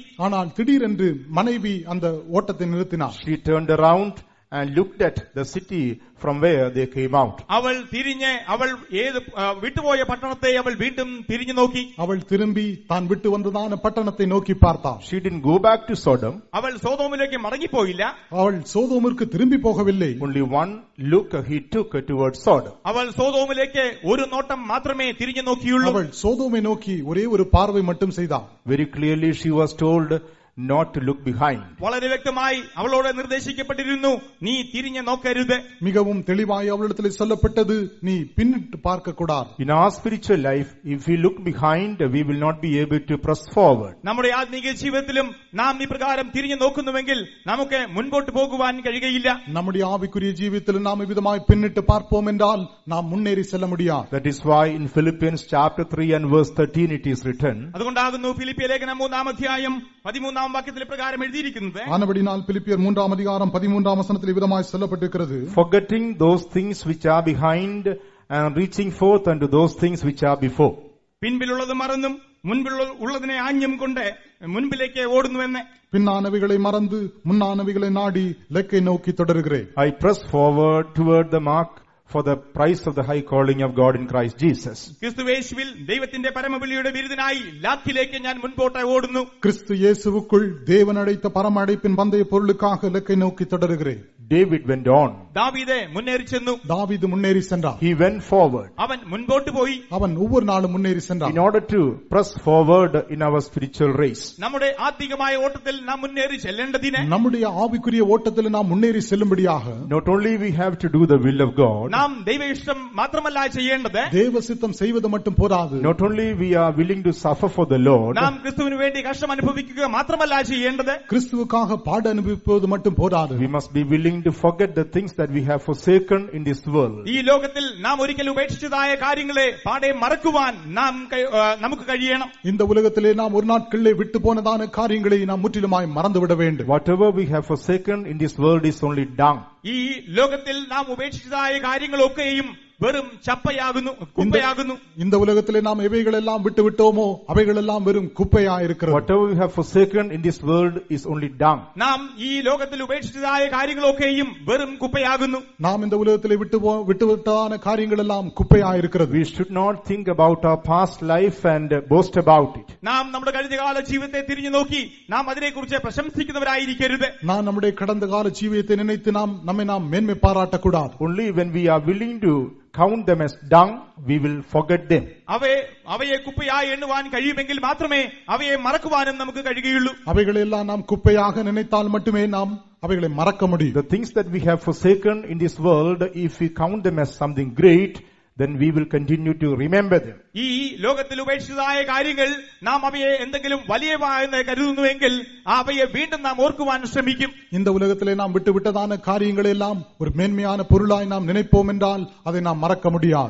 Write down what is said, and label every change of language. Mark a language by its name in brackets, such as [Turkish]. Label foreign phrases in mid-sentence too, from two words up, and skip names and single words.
[Tamil] ஆனால் திடீரென்று மனைவி அந்த ஓட்டத்தை நிறுத்தினார். [English] She turned around and looked at the city from where they came out. [Malayalam] അവൾ തിരിഞ്ഞ് അവൾ ഏത് വിട്ടുപോയ പട്ടണത്തെ അവൾ വീണ്ടും തിരിഞ്ഞു നോക്കി. [Tamil] அவள் திரும்பி தான் விட்டு வந்ததான பட்டணத்தை நோக்கி பார்த்தாள். [English] She didn't go back to Sodom. [Malayalam] അവൾ സോദോമിലേക്ക് മടങ്ങിപ്പോയില്ല. [Tamil] அவள் சோதோமிற்கு திரும்பி போகவில்லை. [English] Only one look he took towards Sodom. [Malayalam] അവൾ സോദോമിലേക്ക് ഒരു നോട്ടം മാത്രമേ തിരിഞ്ഞു നോക്കിയുള്ളൂ. [Tamil] அவள் சோதோமை நோக்கி ஒரே ஒரு பார்வை மட்டும் செய்தாள். [English] Very clearly she was told not to look behind. [Malayalam] വളരെ വ്യക്തമായി അവളോട് നിർദ്ദേശിക്കപ്പെട്ടിരുന്നു, നീ തിരിഞ്ഞു നോക്കരുത്. [Tamil] மிகவும் தெளிவாய் அவளிடத்தில் சொல்லப்பட்டது, நீ பின்னிட்டு பார்க்க கூடாது. [English] In our spiritual life, if we look behind, we will not be able to press forward. [Malayalam] നമ്മുടെ ആത്മീയ ജീവിതത്തിലും നാം ഇപ്രകാരം തിരിഞ്ഞു നോക്കുന്നുവെങ്കിൽ നമുക്ക് മുൻപോട്ട് പോകുവാൻ കഴിയുകയില്ല. [Tamil] நம்முடைய ஆவிக்குரிய ஜீவிதத்தில் நாம் விதமாய் பின்னிட்டு பார்ப்போம் என்றால் நாம் முன்னேறி செல்ல முடியாது. [English] That is why in Philippians chapter 3 and verse 13 it is written. [Malayalam] അതുകൊണ്ടാകുന്നു ഫിലിപ്പിയ ലേഖനം 3-ാം അധ്യായം 13-ാം വാക്യത്തിൽ പ്രകാരം എഴുതിയിരിക്കുന്നത്. [Tamil] ஆனபடினால் பிலிப்பியர் 3-ாம் அதிகாரம் 13-ாம் வசனத்தில் விதமாய் சொல்லப்பட்டிருக்கிறது. [English] Forgetting those things which are behind and reaching forth unto those things which are before. [Malayalam] പിൻപിലുള്ളത് മറന്നും മുൻപിലുള്ളതിനെ ആഞ്ഞും കൊണ്ട് മുൻപിലേക്ക് ഓടുന്നുവെന്ന്. [Tamil] பின்னானவைகளை மறந்து முன்னானவைகளை நாடி இலக்கை நோக்கி தொடருகிறேன். [English] I press forward toward the mark for the price of the high calling of God in Christ Jesus. [Malayalam] ക്രിസ്തുയേശുവിൽ ദൈവത്തിന്റെ പരമവിളിയുടെ വിരുദ്ധനായി ലാക്കിലേക്ക് ഞാൻ മുൻപോട്ട് ഓടുന്നു. [Tamil] கிறிஸ்து இயேசுவுக்குள் தேவன் அழைத்த பரம அழைப்பின் பந்தய பொருளுக்காக இலக்கை நோக்கி தொடருகிறேன். [English] David went on. [Malayalam] ദാവീദ് മുന്നേറി ചെന്നു. [Tamil] தாவீது முன்னேறி சென்றான். [English] He went forward. [Malayalam] അവൻ മുൻപോട്ട് പോയി. [Tamil] அவன் ஒவ்வொரு நாளும் முன்னேறி சென்றான். [English] In order to press forward in our spiritual race. [Malayalam] നമ്മുടെ ആത്മീകമായ ഓട്ടത്തിൽ നാം മുന്നേറി ചെല്ലേണ്ടതിന്, [Tamil] நம்முடைய ஆவிக்குரிய ஓட்டத்தில் நாம் முன்னேறி செல்லும்படியாக, [English] not only we have to do the will of God, [Malayalam] നാം ദൈവ ഇഷ്ടം മാത്രമല്ല ചെയ്യേണ്ടത്, [Tamil] தேவ சித்தம் செய்வது மட்டும் போதாது. [English] not only we are willing to suffer for the Lord, [Malayalam] നാം ക്രിസ്തുവിന് വേണ്ടി കഷ്ടം അനുഭവിക്കുക മാത്രമല്ല ചെയ്യേണ്ടത്, [Tamil] கிறிஸ்துவுக்காக பாடு அனுபவிப்பது மட்டும் போதாது. [English] we must be willing to forget the things that we have forsaken in this world. [Malayalam] ഈ ലോകത്തിൽ നാം ഒരിക്കൽ ഉപേക്ഷിച്ചതായ കാര്യങ്ങളെ പാടെ മറക്കുവാൻ നമുക്ക് കഴിയണം. [Tamil] இந்த உலகத்திலே நாம் ஒரு நாட்களிலே விட்டு போனதான காரியங்களை நாம் முற்றிலுமாய் மறந்துவிட வேண்டும். [English] Whatever we have forsaken in this world is only dung. [Malayalam] ഈ ലോകത്തിൽ നാം ഉപേക്ഷിച്ചതായ കാര്യങ്ങളൊക്കെയും വെറും ചപ്പയാകുന്നു, കുപ്പയാകുന്നു. [Tamil] இந்த உலகத்திலே நாம் எவைகளெல்லாம் விட்டு விட்டோமோ அவைகளெல்லாம் வெறும் குப்பையாயிருக்கிறது. [English] Whatever we have forsaken in this world is only dung. [Malayalam] നാം ഈ ലോകത്തിൽ ഉപേക്ഷിച്ചതായ കാര്യങ്ങളൊക്കെയും വെറും കുപ്പയാകുന്നു. [Tamil] நாம் இந்த உலகத்திலே விட்டுவிட்டதான காரியங்கள் எல்லாம் குப்பையாயிருக்கிறது. [English] We should not think about our past life and boast about it. [Malayalam] നാം നമ്മുടെ കഴിഞ്ഞകാല ജീവിതത്തെ തിരിഞ്ഞു നോക്കി നാം അതിനെക്കുറിച്ച് പ്രശംസിക്കുന്നവരായിരിക്കരുത്. [Tamil] நாம் நம்முடைய கடந்த கால ஜீவியத்தை நினைத்து நம்மை மேன்மை பாராட்டக்கூடாது. [English] Only when we are willing to count them as dung, we will forget them. [Malayalam] അവയെ കുപ്പയായി എണ്ണുവാൻ കഴിയുമെങ്കിൽ മാത്രമേ അവയെ മറക്കുവാനും നമുക്ക് കഴിയുകയുള്ളൂ. [Tamil] அவைகளெல்லாம் நாம் குப்பையாக நினைத்தால் மட்டுமே நாம் அவைகளை மறக்க முடியும். [English] The things that we have forsaken in this world, if we count them as something great, then we will continue to remember them. [Malayalam] ഈ ലോകത്തിൽ ഉപേക്ഷിച്ചതായ കാര്യങ്ങൾ നാം അവയെ എന്തെങ്കിലും വലിയവായെന്ന് കരുതുന്നുവെങ്കിൽ അവയെ വീണ്ടും നാം ഓർക്കുവാൻ ശ്രമിക്കും. [Tamil] இந்த உலகத்திலே நாம் விட்டுவிட்டதான காரியங்களை எல்லாம் ஒரு மேன்மையான பொருளாய் நாம் நினைப்போம் என்றால் அதை நாம் மறக்க முடியாது.